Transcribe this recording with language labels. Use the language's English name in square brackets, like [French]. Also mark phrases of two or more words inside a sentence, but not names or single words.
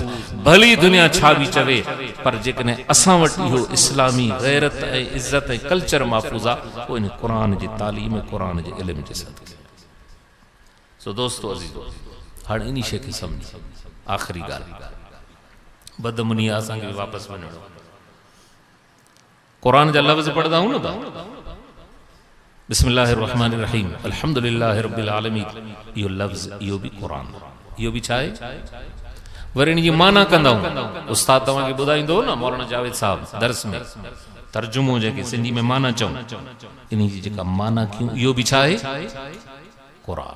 [Sindhi] भली दुनिया छा भी चवे, पर जेकॾहिं असां वटि इहो इस्लामी गैरत ऐं इज्जत ऐं कल्चर महफूज़ आहे, पोइ इन कुरान जी तालीम, कुरान जे इल्म जे सदके। सो दोस्तो अज़ीज़ो, हाणे इन शइ खे सम्झ। आख़िरी ॻाल्हि, बदमुनी असांखे वापसि वञणो। कुरान जा लफ़्ज़ पढ़ंदा आहियूं न भाउ, [Arabic] بسم الله الرحمن الرحيم الحمد لله رب العالمين, [Sindhi] इहो लफ़्ज़, इहो बि कुरान, इहो बि छा आहे? वरी इन जी माना कंदा आहियूं। उस्ताद तव्हांखे ॿुधाईंदो न, मौलाना जावेद साहब दर्स में तर्जुमो जंहिंखे सिंधी में माना चऊं, इन जी जेका माना कयूं, इहो बि छा आहे? कुरान।